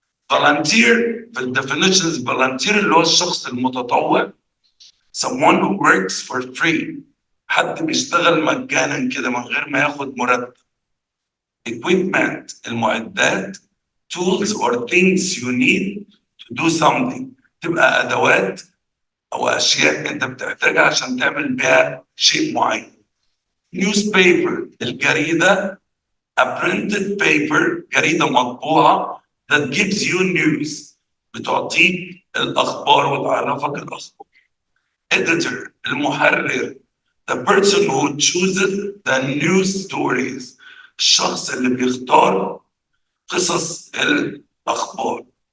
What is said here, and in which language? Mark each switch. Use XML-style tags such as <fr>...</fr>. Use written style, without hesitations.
<ar>volunteer في definitions volunteer اللي هو الشخص المتطوع</ar> <en>someone who works for free</en> <ar>حد بيشتغل مجانا كده من غير ما ياخد مرتب. equipment المعدات</ar> <en>tools or things you need to do something</en> <ar>تبقى أدوات أو أشياء أنت بتحتاجها عشان تعمل بيها شيء معين.</ar> <en>newspaper الجريدة a printed paper</en> <ar>جريدة مطبوعة</ar> <en>that gives you news</en> <ar>بتعطيك الأخبار وتعرفك الأخبار.</ar> <en>editor المحرر the person who chooses the news stories</en> <ar>الشخص اللي بيختار قصص الأخبار.</ar>